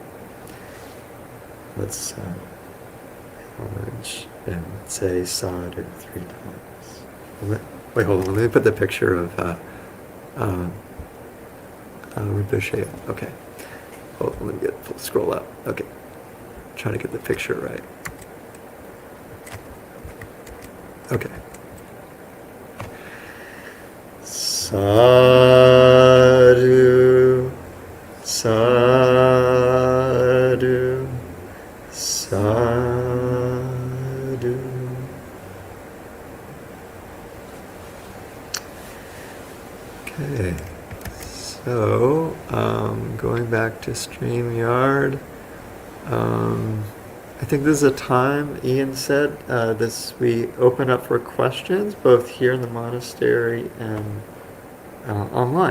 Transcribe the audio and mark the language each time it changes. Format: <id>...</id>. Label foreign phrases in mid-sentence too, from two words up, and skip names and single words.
<en>Let's acknowledge and say sadhu 3 times. Wait, hold on. Let me put the picture of Rinpoche. Okay. Hold on, let me scroll up. Okay. Trying to get the picture right.</en> <pi>Okay. Sadhu, sadhu, sadhu.</pi> <en>Okay, so going back to StreamYard, I think this is a time, Ian said, we open up for questions, both here in the monastery and online.</en>